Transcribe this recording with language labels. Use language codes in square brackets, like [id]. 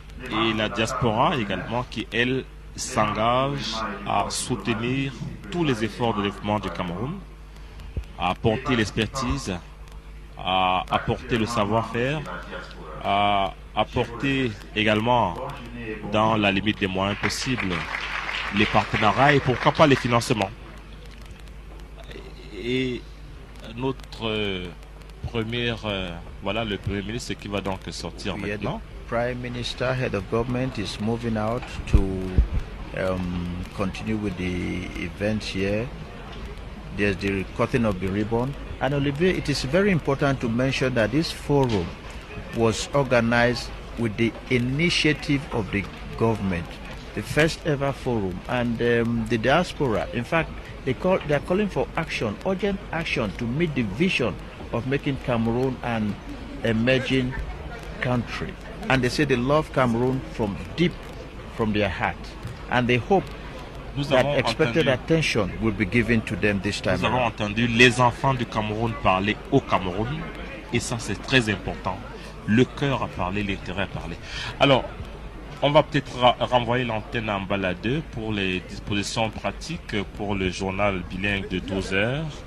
[fr] Et la diaspora également qui, elle, s'engage à soutenir tous les efforts de développement du Cameroun, à apporter l'expertise, à apporter le savoir-faire, à apporter également, dans la limite des moyens possibles, les partenariats et pourquoi pas les financements. Et notre première, voilà le Premier ministre qui va donc sortir maintenant. [en] Prime Minister, head of government, is moving out to continue with the events here. There's the cutting of the ribbon. And Olivier, it is very important to mention that this forum was organized with the initiative of the government, the first ever forum, and the diaspora. In fact, they are calling for action, urgent action, to meet the vision of making Cameroon an emerging country. And they say they love Cameroon from deep from their heart, and they hope that expected attention will be given to them this time. [fr] Nous avons entendu les enfants du Cameroun parler au Cameroun, et ça c'est très important. Le cœur a parlé, l'intérêt a parlé. Alors, on va peut-être renvoyer l'antenne en baladeur pour les dispositions pratiques pour le journal bilingue de 12 heures.